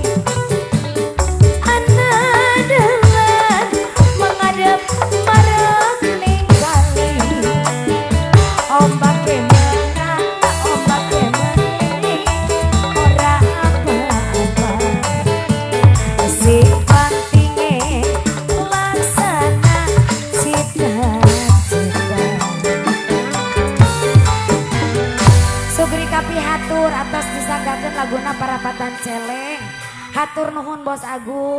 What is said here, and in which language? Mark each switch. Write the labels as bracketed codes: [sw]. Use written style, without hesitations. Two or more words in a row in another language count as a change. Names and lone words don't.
[jv] ana dalan menghadap marak ning kali ombake menang ombake mengene ora apa-apa sing pentinge laksana cita-cita [su] Sugri kapi hatur atas disanggakeun laguna Parapatan Celeng hatur nuhun Bos Agun